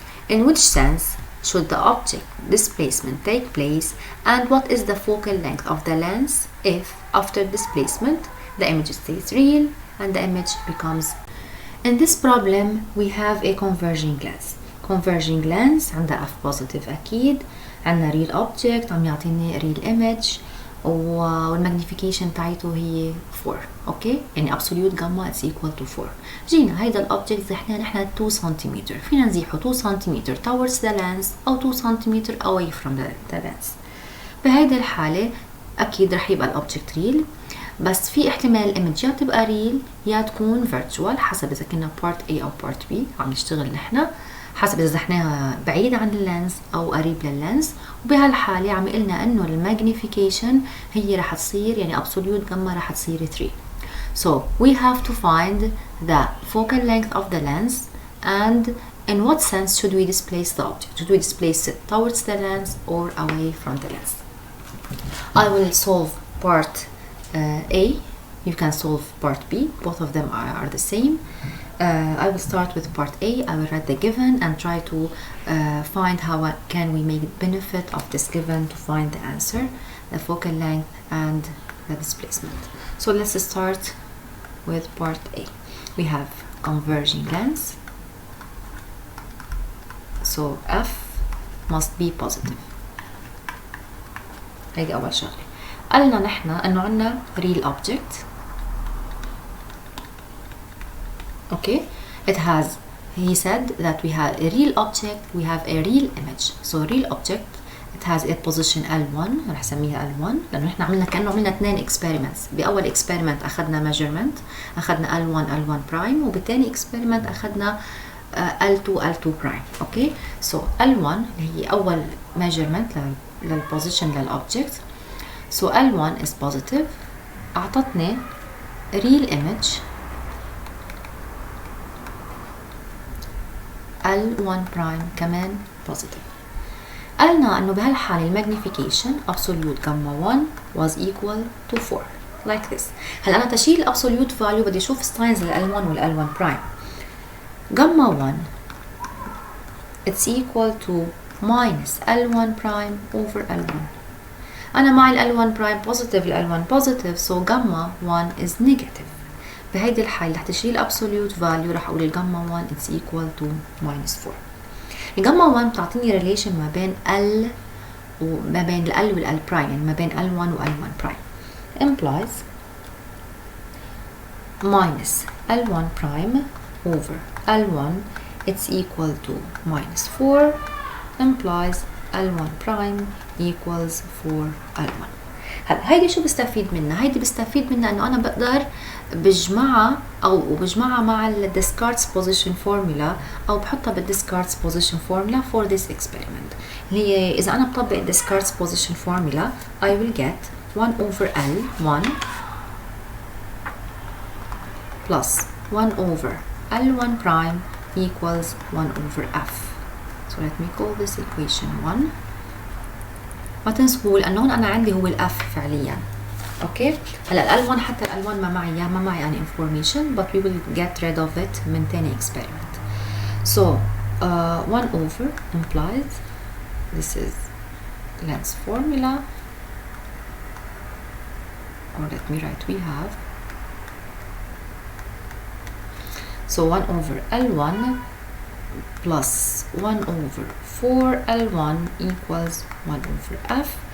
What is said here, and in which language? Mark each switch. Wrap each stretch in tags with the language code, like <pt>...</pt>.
<en>In which sense should the object displacement take place, and what is the focal length of the lens if after displacement the image stays real and the image becomes. In this problem we have a converging lens. Converging lens</en> <ar>عندها</ar> <en>F positive</en> <ar>أكيد، عندنا</ar> <en>real object</en> <ar>عم يعطيني</ar> <en>real image</en> <ar>والماجنيفيكيشن تاعته هي 4. اوكي، يعني</ar> <en>absolute gamma is equal to 4.</en> <ar>جينا هيدا الاوبجكت زحناه نحن 2 سنتيمتر، فينا نزيحه 2 سنتيمتر</ar> <en>towards the lens</en> <ar>او 2 سنتيمتر</ar> <en>away from the lens.</en> <ar>بهيدا الحالة اكيد رح يبقى الاوبجكت ريل، بس في احتمال الايمج يا تبقى ريل يا تكون virtual حسب اذا كنا</ar> <en>part A</en> <ar>او</ar> <en>part B</en> <ar>عم نشتغل نحن، حسب اذا زحناها بعيد عن اللينس او قريب لللينس. وبهالحالة عم يقلنا انه الماجنيفيكيشن هي رح تصير يعني</ar> <en>absolute gamma</en> <ar>رح تصير 3.</ar> <en>so we have to find the focal length of the lens and in what sense should we displace the object. Should we displace it towards the lens or away from the lens? I will solve part A. You can solve part B. Both of them are the same. I will start with part A. I will write the given and try to find how can we make benefit of this given to find the answer, the focal length and the displacement. So let's start with part A. We have converging lens. So F must be positive.</en> <ar>هيدي أول شغلة. قالنا نحن إنه عنا real object.</ar> <en>Okay, it has, he said that we have a real object, we have a real image. So real object, it has a position L1.</en> <ar>رح سميها L1 لأنه نحن عملنا كأنه عملنا 2 experiments. بأول experiment أخذنا measurement، أخذنا L1 L1 prime، وبالتاني experiment أخذنا L2 L2 prime. Okay, so L1 هي أول measurement للposition للobject.</ar> <en>So L1 is positive.</en> <ar>أعطتني</ar> <en>real image L1 prime</en> <ar>كمان</ar> <en>positive.</en> <ar>قالنا انه بهالحالة الماجنيفيكيشن</ar> <en>absolute gamma 1 was equal to 4 like this.</en> <ar>هلا انا تشيل</ar> <en>absolute value</en> <ar>بدي اشوف signs لل L1 وال L1 prime.</ar> <en>gamma 1 it's equal to minus L1 prime over L1.</en> <ar>انا معي ال</ar> <en>L1 prime positive ال L1 positive so gamma 1 is negative.</en> <ar>بهيدي الحالة رح تشيل</ar> <en>absolute value</en> <ar>رح اقول الجاما 1</ar> <en>it's equal to minus 4.</en> <ar>الجاما 1 بتعطيني ريليشن ما بين ال وما بين ال والال برايم، يعني ما بين ال1 وال1 برايم.</ar> <en>implies minus l1 prime over l1 it's equal to minus 4 implies l1 prime equals 4l1.</en> <ar>هلا هيدي شو بستفيد منها؟ هيدي بستفيد منها انه انا بقدر بجمعها مع ال</ar> <en>Descartes position formula او بحطها بال Descartes position formula for this experiment.</en> <ar>اللي هي اذا انا بطبق ال</ar> <en>Descartes position formula I will get 1 over L1 plus 1 over L1 prime equals 1 over F. So let me call this equation 1.</en> <ar>ما تنسوا لانه هون انا عندي هو الاف فعليا. اوكي هلا ال1 حتى ال1 ما معي</ar> <en>any information but we will get rid of it</en> <ar>من تاني experiment.</ar> <en>So 1 over implies this is lens formula, or let me write we have, so 1 over L1 plus 1 over 4L1 equals 1 over F.</en>